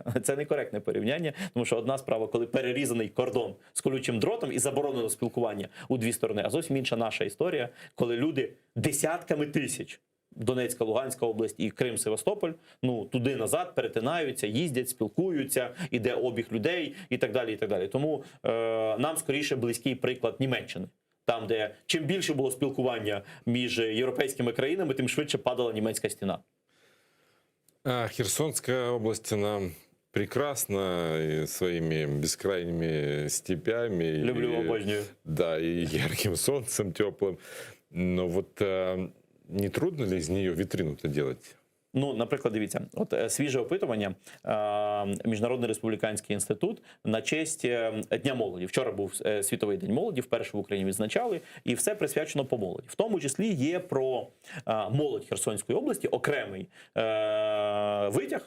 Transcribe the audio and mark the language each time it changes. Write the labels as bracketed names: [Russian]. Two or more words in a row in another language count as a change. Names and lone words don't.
[Ukrainian] Це некоректне порівняння, тому що одна справа, коли перерізаний кордон з колючим дротом і заборонено спілкування у дві сторони, а зовсім інша наша історія, коли люди десятками тисяч, Донецька, Луганська область і Крим, Севастополь, туди-назад перетинаються, їздять, спілкуються, іде обіг людей і так далі, і так далі. Тому нам скоріше близький приклад Німеччини. Там, де чим більше було спілкування між європейськими країнами, тим швидше падала німецька стіна. [Russian] Херсонская область, она прекрасна и своими бескрайними степями. [Ukrainian] Люблю, обожнюю. [Russian] Да, и ярким солнцем теплым. Но вот не трудно ли из нее витрину-то делать? [Ukrainian] Наприклад, дивіться, свіже опитування Міжнародний республіканський інститут на честь Дня молоді. Вчора був Світовий день молоді, вперше в Україні відзначали, і все присвячено по молоді. В тому числі є про молодь Херсонської області окремий витяг.